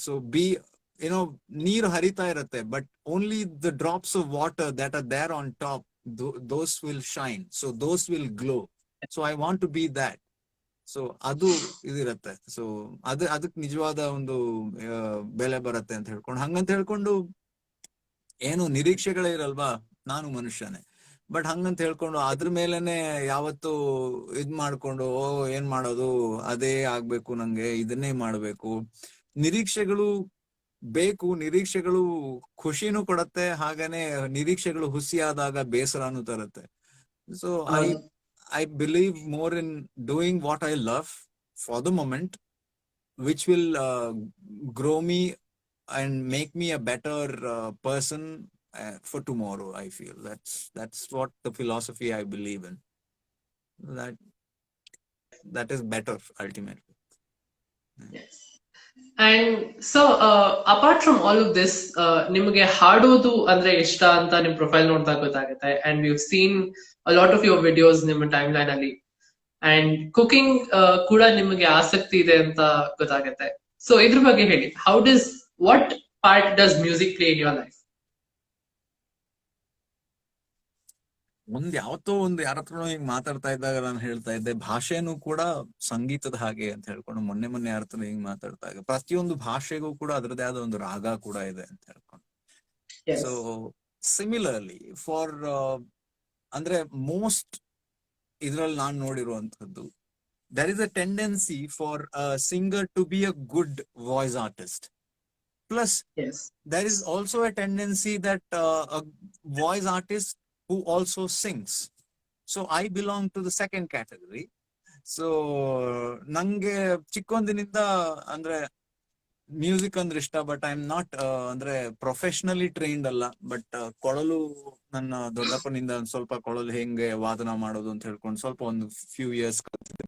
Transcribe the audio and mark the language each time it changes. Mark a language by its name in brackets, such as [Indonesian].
[English] So be, [Kannada] ನೀರು ಹರಿತಾ ಇರತ್ತೆ, [English] but only the drops of water that are there on top, those will shine. So those will glow. So I want to be that. [Kannada] So ಅದು ಇದಿರತ್ತೆ. So ಅದಕ್ಕೆ ನಿಜವಾದ ಒಂದು ಬೆಲೆ ಬರತ್ತೆ ಅಂತ ಹೇಳ್ಕೊಂಡು, ಹಂಗಂತ ಹೇಳ್ಕೊಂಡು ಏನು ನಿರೀಕ್ಷೆಗಳೇ ಇರಲ್ವಾ, ನಾನು ಮನುಷ್ಯನೇ. ಬಟ್ ಹಂಗಂತ ಹೇಳ್ಕೊಂಡು ಅದ್ರ ಮೇಲೆನೆ ಯಾವತ್ತು ಇದ್ ಮಾಡ್ಕೊಂಡು ಏನ್ ಮಾಡೋದು, ಅದೇ ಆಗ್ಬೇಕು, ನಂಗೆ ಇದನ್ನೇ ಮಾಡ್ಬೇಕು. ನಿರೀಕ್ಷೆಗಳು ಬೇಕು, ನಿರೀಕ್ಷೆಗಳು ಖುಷಿನೂ ಕೊಡತ್ತೆ, ಹಾಗೇನೆ ನಿರೀಕ್ಷೆಗಳು ಹುಸಿಯಾದಾಗ ಬೇಸರನೂ ತರುತ್ತೆ. [English] So I believe more in doing what I love for the moment, which will grow me and make me a better person for tomorrow. I feel that's what the philosophy I believe in. That is better ultimately. Yes. And so apart from all of this, [Kannada] ನಿಮಗೆ ಹಾಡೋದು ಅಂದ್ರೆ ಇಷ್ಟ ಅಂತ ನಿಮ್ profile ನೋಡಿದಾಗ ಗೊತ್ತಾಗುತ್ತೆ. [English] And we've seen a lot of your videos [Kannada] ನಿಮ್ಮ time line ಅಲ್ಲಿ. ಅಂಡ್ ಕುಕಿಂಗ್ ಕೂಡ ನಿಮಗೆ ಆಸಕ್ತಿ ಇದೆ ಅಂತ ಗೊತ್ತಾಗುತ್ತೆ. ಸೊ ಇದ್ರ ಬಗ್ಗೆ ಹೇಳಿ, [English] what part does music play in your life? [Kannada] ಯಾವತ್ತೋ ಯಾರ ಹತ್ರನೋ ಹಿಂಗ್ ಮಾತಾಡ್ತಾ ಇದ್ದಾಗ ನಾನು ಹೇಳ್ತಾ ಇದ್ದೆ, ಭಾಷೆನೂ ಕೂಡ ಸಂಗೀತದ ಹಾಗೆ ಅಂತ ಹೇಳ್ಕೊಂಡು. ಮೊನ್ನೆ ಯಾರ ಹತ್ರ ಹಿಂಗ್ ಮಾತಾಡ್ದಾಗ, ಪ್ರತಿಯೊಂದು ಭಾಷೆಗೂ ಕೂಡ ಅದರದೇ ಆದ ಒಂದು ರಾಗ ಕೂಡ ಇದೆ ಅಂತ ಹೇಳ್ಕೊಂಡು. [English] so similarly for [Kannada] ಅಂದ್ರೆ ಮೋಸ್ಟ್ ಇದ್ರಲ್ಲಿ ನಾನ್ ನೋಡಿರುವಂತದ್ದು, [English] there is a tendency for a singer to be a good voice artist. Plus, there is also a tendency that a voice artist who also sings. So I belong to the second category. [Kannada] So ನಂಗೆ ಚಿಕ್ಕೊಂದಿನಿಂದ ಅಂದ್ರೆ music ಅಂದ್ರೆ ಇಷ್ಟ, [English] but I am not [Kannada] ಅಂದ್ರೆ professionally trained ಅಲ್ಲ. But ಕೊಳಲು ನನ್ನ ದೊಡ್ಡಪ್ಪನಿಂದ ಒಂದ್ ಸ್ವಲ್ಪ ಕೊಳಲು ಹೆಂಗೆ ವಾದನ ಮಾಡೋದು ಅಂತ ಹೇಳ್ಕೊಂಡು ಸ್ವಲ್ಪ ಒಂದು ಫ್ಯೂ ಇಯರ್ಸ್ ಕಲ್ತಿದ್ದೆ.